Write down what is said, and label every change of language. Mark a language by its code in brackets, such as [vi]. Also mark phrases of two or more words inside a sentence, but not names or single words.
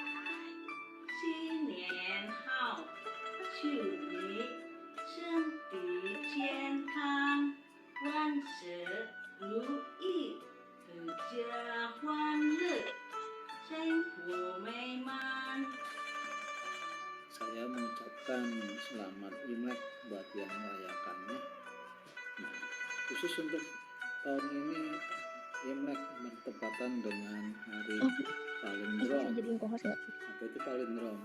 [zh] 新年好，祝你身体健康，万事如意，阖家欢乐，生活美满。 [id] Saya mengucapkan selamat Imlek buat yang merayakannya. Nah, khusus untuk tahun ini Imlek bertepatan dengan hari Palindrom. Apa itu Palindrom?